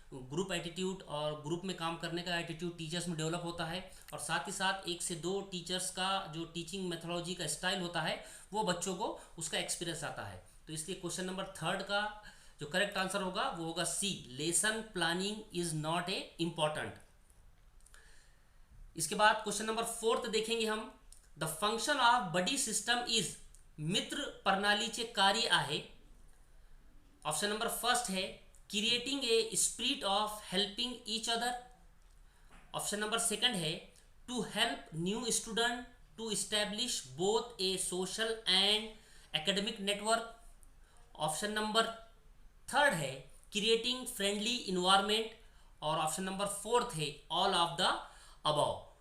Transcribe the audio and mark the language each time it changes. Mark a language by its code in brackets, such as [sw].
[hi] Group attitude और group में काम करने का एटीट्यूड टीचर्स में डेवलप होता है और साथ ही साथ 1 से 2 टीचर्स का जो टीचिंग मेथोडोलॉजी का स्टाइल होता है वो बच्चों को उसका एक्सपीरियंस आता है। तो इसलिए क्वेश्चन नंबर थर्ड का जो करेक्ट आंसर होगा वो होगा सी, lesson planning is not a important. इसके बाद क्वेश्चन नंबर फोर्थ देखेंगे हम। [en] the function of buddy system is [mr] मित्र प्रणालीचे कार्य आहे। [hi] ऑप्शन नंबर फर्स्ट है creating a spirit of helping each other, option number second है to help new student to establish both A social and academic network, option number third है creating friendly environment और option number fourth है all of the above.